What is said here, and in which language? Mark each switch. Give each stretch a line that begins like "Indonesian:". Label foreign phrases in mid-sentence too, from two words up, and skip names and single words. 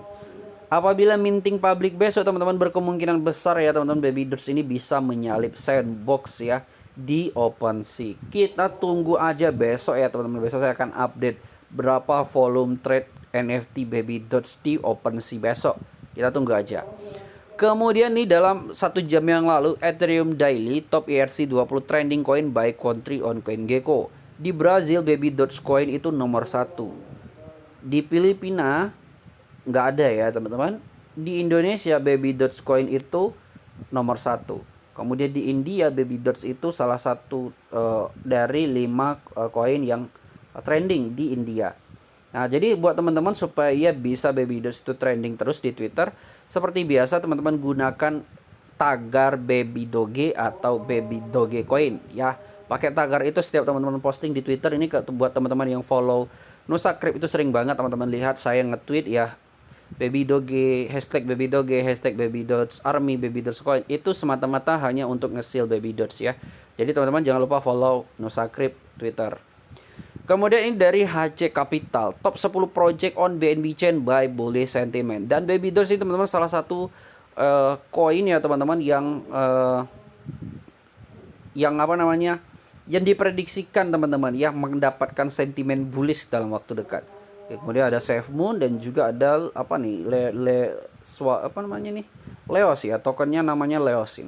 Indonesian: Apabila
English: minting public
Indonesian: besok teman-teman, berkemungkinan besar ya teman-teman, Baby Dots ini bisa menyalip Sandbox ya di OpenSea. Kita tunggu aja besok ya teman-teman. Besok saya akan update berapa volume trade NFT Baby Dots di OpenSea besok. Kita tunggu aja. Kemudian nih, dalam 1 jam yang lalu Ethereum Daily
English: top ERC20 trending coin by country on CoinGecko.
Indonesian: Di Brazil Baby Dots coin itu nomor 1. Di Filipina nggak ada ya teman-teman. Di Indonesia Baby Dots coin itu nomor 1. Kemudian di India Baby Dots itu salah satu dari 5 koin yang trending di India. Nah, jadi buat teman-teman supaya bisa Baby Dots itu trending terus di Twitter, seperti biasa teman-teman gunakan tagar Baby Doge atau Baby Doge Coin ya. Pakai tagar itu setiap teman-teman posting di Twitter. Ini buat teman-teman yang follow Nusa Crypt itu sering banget teman-teman lihat saya nge-tweet ya, Baby Doge, hashtag Baby Doge, hashtag Baby Dots Army, Baby Dots Coin. Itu semata-mata hanya untuk nge-seal Baby Dots ya. Jadi teman-teman jangan lupa follow Nusa Crypt Twitter. Kemudian ini dari HC Capital,
English: top 10 project on BNB Chain by bullish sentiment.
Indonesian: Dan Baby Dots ini teman-teman salah satu koin ya teman-teman yang apa namanya, yang diprediksikan teman-teman ya mendapatkan sentimen bullish dalam waktu dekat. Ya, kemudian ada SafeMoon dan juga ada apa nih, apa namanya nih, Leos ya, tokennya namanya Leos ini.